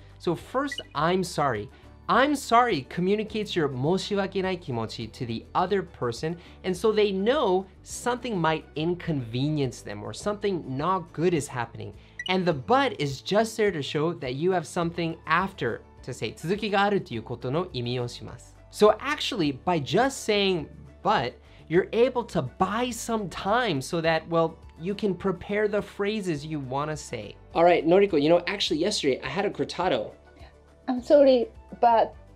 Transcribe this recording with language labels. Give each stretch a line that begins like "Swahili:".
English: So first, I'm sorry. I'm sorry communicates your
Japanese: 申し訳ない気持ち
English: to the other person, and so they know something might inconvenience them or something not good is happening. And the but is just there to show that you have something after to say.
Japanese: 続きがあるということの意味をします。
English: So actually, by just saying but, you're able to buy some time so that, well, you can prepare the phrases you want to say. All right, Noriko, you know, actually yesterday I had a cortado. I'm sorry, but.